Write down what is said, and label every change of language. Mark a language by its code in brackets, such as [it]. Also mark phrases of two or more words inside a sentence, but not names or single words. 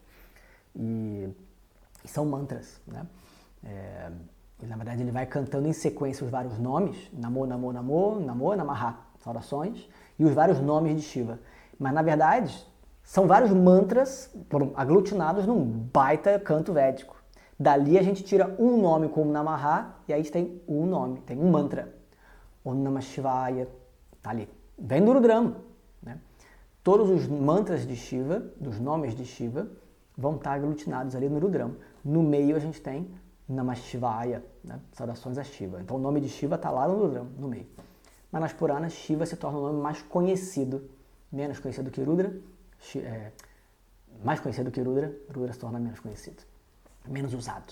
[pt] E são mantras, e na verdade ele vai cantando em sequência os vários nomes, [sa] Namo, Namo, Namo, Namo, Namaha, [pt] orações, e os vários nomes de Shiva. Mas na verdade são vários mantras aglutinados num baita canto védico. Dali a gente tira um nome como Namaha e aí tem um nome, tem um mantra. [sa] Om Namah Shivaya, [pt] tá ali. Vem do Rudram. Todos os mantras de Shiva, dos nomes de Shiva, vão estar aglutinados ali no Rudram. No meio a gente tem [sa] Namah Shivaya, [pt] saudações a Shiva. Então o nome de Shiva está lá no Rudram, no meio. mas nas Puranas Shiva se torna o nome mais conhecido, menos conhecido que Rudra, mais conhecido que Rudra, Rudra se torna menos conhecido, menos usado.